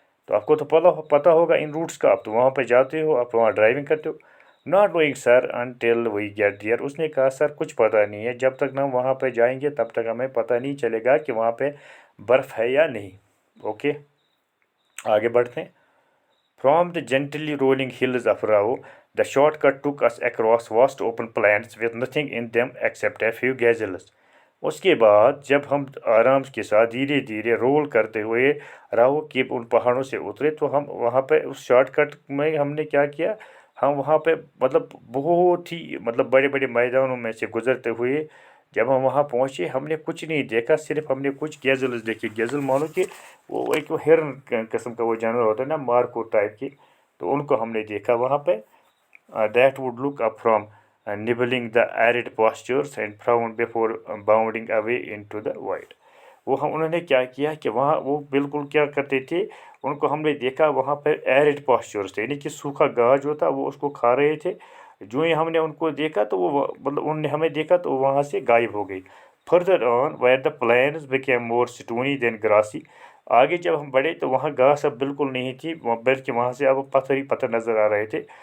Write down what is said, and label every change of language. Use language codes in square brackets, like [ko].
[hi] तो आपको तो पता होगा इन रूट्स का, आप तो वहाँ पे जाते हो, आप वहाँ ड्राइविंग करते हो। [en] Not knowing sir until we get there. [hi] उसने कहा सर कुछ पता नहीं है, जब तक ना हम वहाँ पे जाएंगे तब तक हमें पता नहीं चलेगा कि वहाँ पे बर्फ़ है या नहीं। [en] okay, [hi] आगे बढ़ते हैं। [en] From the gently rolling hills of Rao The shortcut took us across vast open plains with nothing in them except a few gazelles. [hi] उसके बाद जब हम आराम के साथ धीरे धीरे रोल करते हुए राहु की उन पहाड़ों से उतरे तो हम वहाँ पे उस शॉर्टकट में हमने क्या किया, हम वहाँ पे मतलब बहुत ही मतलब बड़े बड़े मैदानों में से गुजरते हुए जब हम वहाँ पहुँचे हमने कुछ नहीं देखा, सिर्फ हमने कुछ गैज़ल्स देखे। गैज़ल मानो कि वो एक हिरन किस्म का वो जानवर होता है ना, मार्को टाइप की, तो उनको हमने देखा वहाँ पे। [en] That would look up from nibbling the arid pastures and frown before bounding away into the void. [hi] वो हम उन्होंने क्या किया कि वहाँ वो बिल्कुल क्या करते थे, उनको हमने देखा वहाँ पर एरिड पॉस्चर्स थे, यानी कि सूखा घास जो था वो उसको खा रहे थे। जो ही हमने उनको देखा तो वो मतलब उन्होंने हमें देखा तो वहाँ से गायब हो गई। [en] further on where the plains became more stony than grassy, [hi] आगे जब हम बढ़े तो वहाँ घास अब बिल्कुल नहीं थी, बल्कि वहाँ से अब पत्थर ही पत्थर नज़र आ रहे थे।